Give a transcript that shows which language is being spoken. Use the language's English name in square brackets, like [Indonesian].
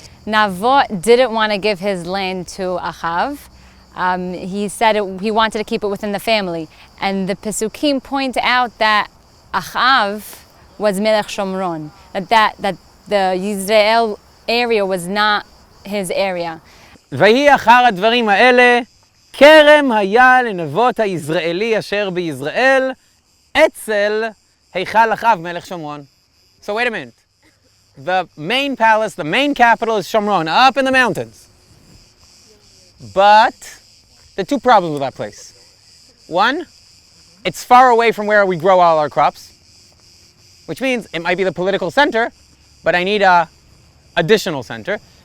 [English] Navot didn't want to give his land to Achav. He said he wanted to keep it within the family. And the Pesukim point out that Achav was Melech Shomron, that the Yizre'el area was not his area. [Hebrew] ויהי אחר הדברים האלה, כרם היה לנבות היזרעאלי אשר ביזרעאל, אצל היכל אחאב מלך שומרון. [English] So wait a minute. The main palace, the main capital is Shomron, up in the mountains. But there are two problems with that place. One, it's far away from where we grow all our crops, which means it might be the political center, but I need a additional center.